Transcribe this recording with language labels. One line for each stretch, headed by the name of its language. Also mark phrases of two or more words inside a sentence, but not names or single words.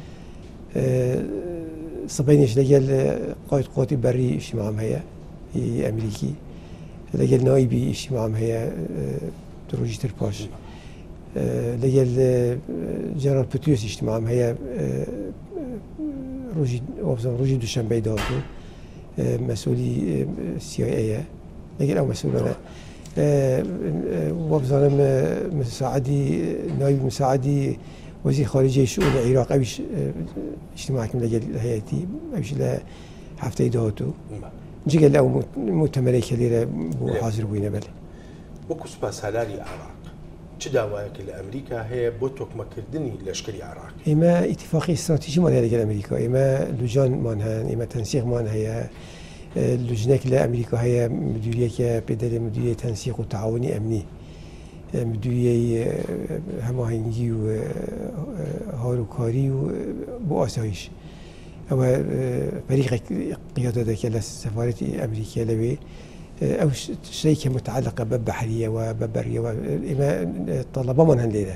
Central Kurdish: سبەینش لەگەل قاید قوتی بەری ئیجتیماعم هەیە ئەمریکی، لەگەل نایبی ئیجتیماعم هەیە ڕۆژی تر پاش، لەگەل جەنەرال پتروس ئیجتیماعم هەیە ڕۆژی دووشەمبەی داهاتوو مەسئولی CIA لەگەل ئەو مەسئولانە وابزانم نایب مساعدی وزیر خارجی
Arabic: شؤون العراق
Central Kurdish: ئەویش ئیجتیماعکم لەگەل هەیەتی ئەویش لە هەفتەی داهاتوو جگەل ئەو مؤتەمەرەی کە لێرە بۆ حاضر بووینە. بەێ وەکو سوپاسالاری عێراق چ داوایەکە لە ئەمریکا هەیە بۆ تۆکمەکردنی لەشکری عێراق؟ ئێمە ئیتیفاقی استراتیژیمان هەیە لەگەل ئەمریکا، ئێمە لوجانمان هەن، ئێمە تەنسیقمان هەیە، لوجنێک لە ئەمریکا هەیە مدیریەکە پێدەرێ مدیریە تەنسیق و تەعاونی ئەمنی، مدیریەی هەماهەنگی و هاروکاری و بۆ ئاسایش، ئەوە فەریقێک قیادە دەکات لە سەفارەتی ئەمریکا لەوێ، ئەو شتێکی متعلقە بە بەحریەوە بە بەریەوە ئێمە تەڵەبەمان هەن لێرە.